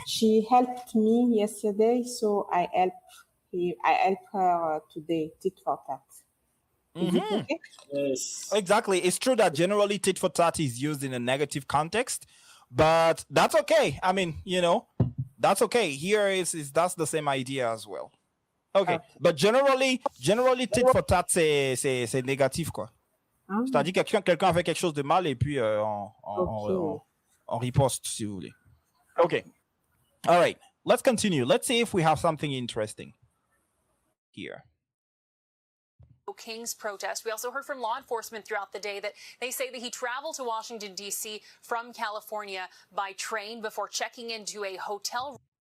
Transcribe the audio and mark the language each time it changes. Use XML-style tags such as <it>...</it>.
<en>She helped me yesterday, so I help her today. Tit for tat. Is it okay? Yes. Exactly. It's true that generally tit for tat is used in a negative context, but that's okay. I mean, that's okay. Here that's the same idea as well. Okay. But generally tit for tat</en> <fr>c'est négatif quoi. C'est-à-dire que quelqu'un a fait quelque chose de mal et puis on riposte si vous voulez.</fr> <en>Okay. All right. Let's continue. Let's see if we have something interesting here. King's protest. We also heard from law enforcement throughout the day that they say that he traveled to Washington, D.C. from California by train before checking into a hotel.</en>